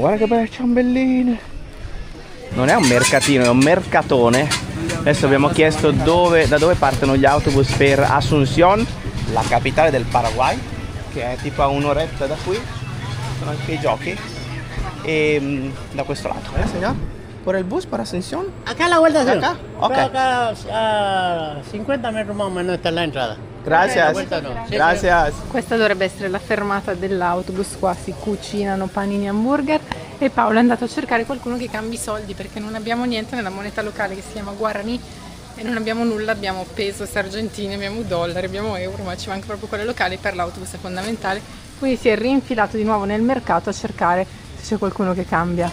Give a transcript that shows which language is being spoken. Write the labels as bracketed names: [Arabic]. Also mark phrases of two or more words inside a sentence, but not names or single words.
[Italian] Guarda che belle ciambelline. Non è un mercatino, è un mercatone. Adesso abbiamo chiesto da dove partono gli autobus per Asunción, la capitale del Paraguay, che è tipo a un'oretta da qui. Sono anche i giochi. E da questo lato. [Spanish] Señor, por el bus para Asunción. Acá a la vuelta, sí. Acá? Ok. Acá a 50 metros más o menos está la entrada. Gracias. Gracias. [Italian] Questa dovrebbe essere la fermata dell'autobus, qua si cucinano panini e hamburger e Paolo è andato a cercare qualcuno che cambi i soldi perché non abbiamo niente nella moneta locale che si chiama Guarani e non abbiamo nulla, abbiamo pesos argentini, abbiamo dollari, abbiamo euro, ma ci manca proprio quelle locali, per l'autobus è fondamentale, quindi si è rinfilato di nuovo nel mercato a cercare se c'è qualcuno che cambia.